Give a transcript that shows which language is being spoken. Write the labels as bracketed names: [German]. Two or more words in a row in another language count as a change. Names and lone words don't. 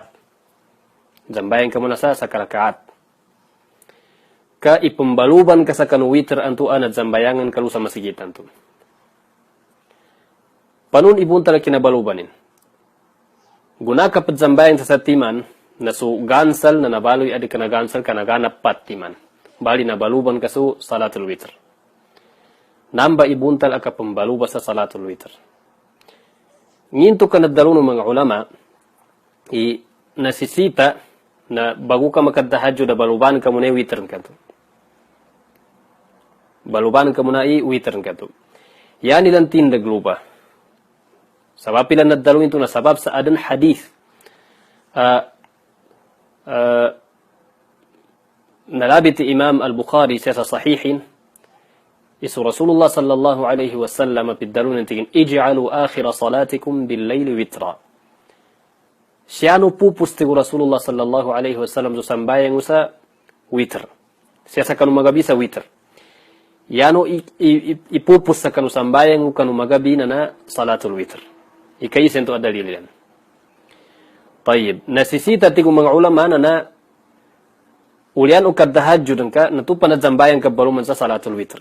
[Maguindanaon] Zambayang ka muna sa karakaat. Ka ipambaluban ka sa kanuwiter antuan at zambayangan ka sa masigitan to. Panun ibun tala kinabalubanin. Guna ka zambayang sa satiman, na su gansal na nabaloy adi ka na gansal ka naganap patiman. Bali nabaluban ka su [Arabic] salatul witr. [Maguindanaon] Namba ibuntal aka pambaluba sa [Arabic] salatul witr. [Maguindanaon] Nginto ka nadalo ng mga ulama, nasisita na bago ka makadahadyo na baluban ka muna witr ka to. Baluban ka muna witr ka to. Yan ilang tindag lupa. Sabab ilan nadalo ito na sabab sa adan hadith. Nalabit Imam Al-Bukhari sa sahihin, isu Rasulullah [Arabic] sallallahu alaihi wasallam [Maguindanaon] pidalun tingin, [Arabic] ij'alu akhira salatikum bil-layli witra. [Maguindanaon] Siyano pupusti ko Rasulullah [Arabic] sallallahu alaihi wasallam [Maguindanaon] sa sambayang sa witr. Siya sa kanu magabi sa witr. Yano ipupus sa kanu sambayang kanu magabi na [Arabic] salatul witr. [Maguindanaon] Ikaisen to adalil yan. Tayyib, nasisita tigo mga ulama na ulian o kadahadjud ka natupan at zambayang ka baluman sa [Arabic] salatul witr.